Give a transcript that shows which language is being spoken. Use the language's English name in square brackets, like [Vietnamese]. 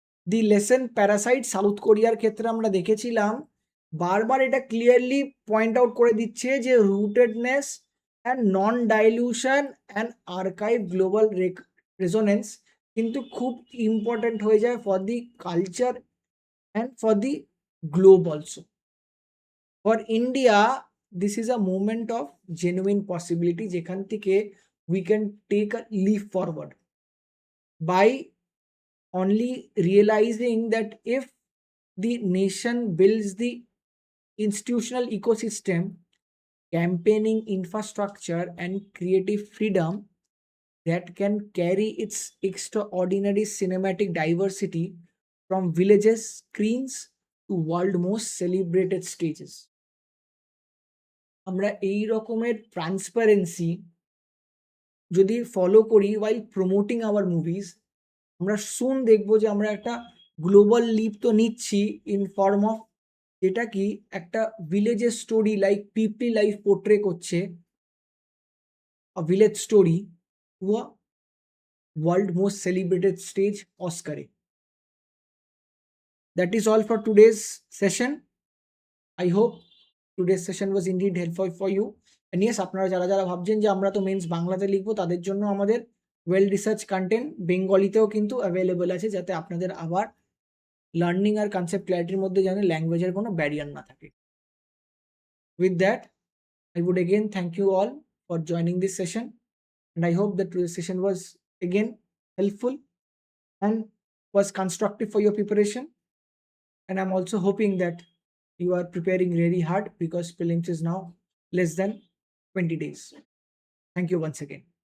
[Bangla] দি lesson Parasite south কোরিয়ার ক্ষেত্রে আমরা দেখেছিলাম, বারবার এটা ক্লিয়ারলি পয়েন্ট আউট করে দিচ্ছে যে রুটেডনেস and non dilution and archive global resonance কিন্তু খুব ইম্পর্টেন্ট হয়ে যায় for the culture and for the globe also. [English] for India this is a movement of genuine possibility, [Bangla] যেখান থেকে [English] We can take a leap forward by only realizing that if the nation builds the institutional ecosystem, campaigning infrastructure, and creative freedom that can carry its extraordinary cinematic diversity from villages screens to world most celebrated stages. [Bangla] আমরা এই রকমের transparency যদি follow করি [English] while promoting our movies, [Bangla] আমরা সুন দেখবো যে আমরা একটা গ্লোবাল লিপ তো নিচ্ছি ইন ফর্ম অফ, যেটা কি একটা ভিলেজের স্টোরি লাইক পিপলি লাইফ পোর্ট্রে করছে, a village story to a world most celebrated stage অস্কারে। [English] That is all for today's session. I hope today's session was indeed helpful for you. [Bangla] And yes, আপনারা যারা যারা ভাবছেন যে আমরা তো মেন্স বাংলাতে লিখবো, তাদের জন্য আমাদের ওয়েল রিসার্চ কন্টেন্ট বেঙ্গলিতেও কিন্তু অ্যাভেলেবল আছে, যাতে আপনাদের আবার লার্নিং আর কনসেপ্ট ক্ল্যারিটির মধ্যে যেন ল্যাঙ্গুয়েজের কোনো ব্যারিয়ার না থাকে। [English] With that, I would again thank you all for joining this session, and I hope that today's session was again helpful and was constructive for your preparation. and I'm also hoping that you are preparing really hard because prelims is now less than 20 days. Thank you once again.